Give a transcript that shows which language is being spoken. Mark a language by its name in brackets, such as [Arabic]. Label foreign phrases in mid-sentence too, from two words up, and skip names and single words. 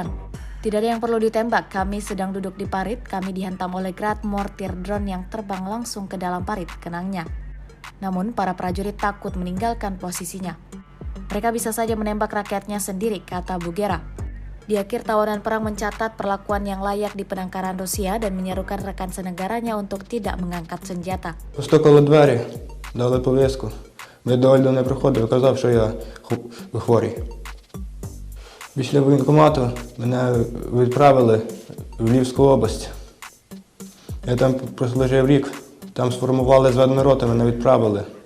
[Indonesian] Tidak ada yang perlu ditembak, kami sedang duduk di parit, kami dihantam oleh grad mortir drone yang terbang langsung ke dalam parit, kenangnya. Namun, para prajurit takut meninggalkan posisinya. Mereka bisa saja menembak rakyatnya sendiri, kata Bugera. Di akhir tawanan perang mencatat perlakuan yang layak di penangkaran Rusia dan menyerukan rekan senegaranya untuk tidak mengangkat senjata. [Ukrainian] Постукали двері, дали повістку. Я до Ольди не приходив і казав, що я хворий. Після воєнкомату мене відправили в Львівську область. Я там прослужив рік, там сформували зведені роти, мене відправили.